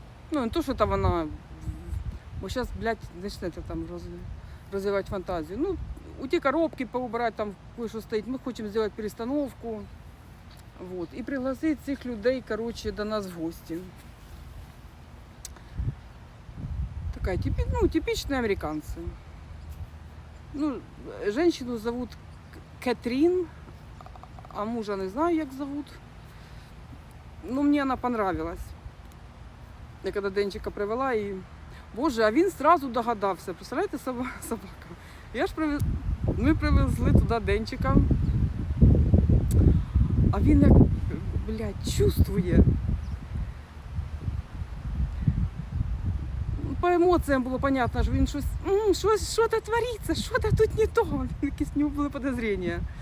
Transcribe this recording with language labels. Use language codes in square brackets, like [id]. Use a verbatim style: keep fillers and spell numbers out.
[uk] Ну, не то, що там вона, бо зараз, блядь, почнете там роз... розвивати фантазію. Ну, у ті коробки поубирати, там кое-що стоїть, ми хочемо зробити перестановку. Вот. І пригласити цих людей, коротше, до нас в гості. [ru] Ну, типичные американцы. Ну, женщину зовут Кэтрин, а мужа не знаю, как зовут. Ну, мне она понравилась. Я когда Денчика привела, и... [uk] Боже, а він сразу догадався. [ru] Представляете, собака? Я ж привез... [uk] Ми привезли туди Денчика. А він, як, блядь, чувствує. По емоціям було понятно, що він щось, щось, що це твориться, що це тут не то, якісь в нього були підозріння.